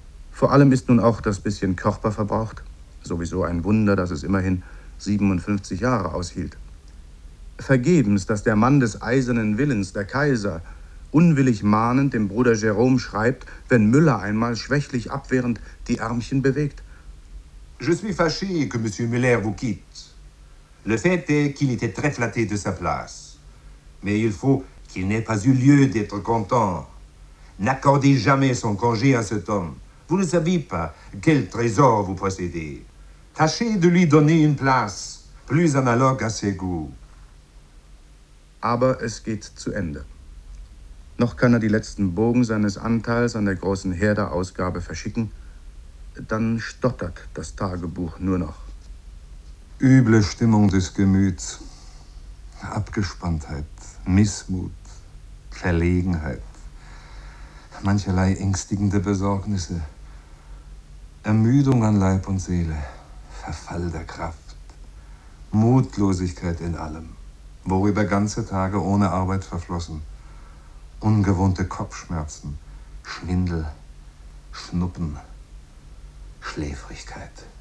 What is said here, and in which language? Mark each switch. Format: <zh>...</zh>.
<de>Vor allem ist nun auch das bisschen Körper verbraucht, sowieso ein Wunder, dass es immerhin 57 Jahre aushielt. Vergebens, dass der Mann des eisernen Willens, der Kaiser, unwillig mahnend dem Bruder Jerome schreibt, wenn Müller einmal schwächlich abwehrend die Ärmchen bewegt.</de> <fr>Je suis fâché que Monsieur Müller vous quitte. Le fait est qu'il était très flatté de sa place. Mais il faut qu'il n'ait pas eu lieu d'être content. N'accordez jamais son congé à cet homme. Vous ne savez pas quel trésor vous possédez. Tâchez de lui donner une place plus analogue à ses goûts.</fr> <de>aber es geht zu Ende. Noch kann er die letzten Bogen seines Anteils an der großen Herder-Ausgabe verschicken, dann stottert das Tagebuch nur noch. Üble Stimmung des Gemüts, Abgespanntheit, Missmut, Verlegenheit, mancherlei ängstigende Besorgnisse, Ermüdung an Leib und Seele, Verfall der Kraft, Mutlosigkeit in allem, worüber ganze Tage ohne Arbeit verflossen, ungewohnte Kopfschmerzen, Schwindel, Schnuppen, Schläfrigkeit.</de>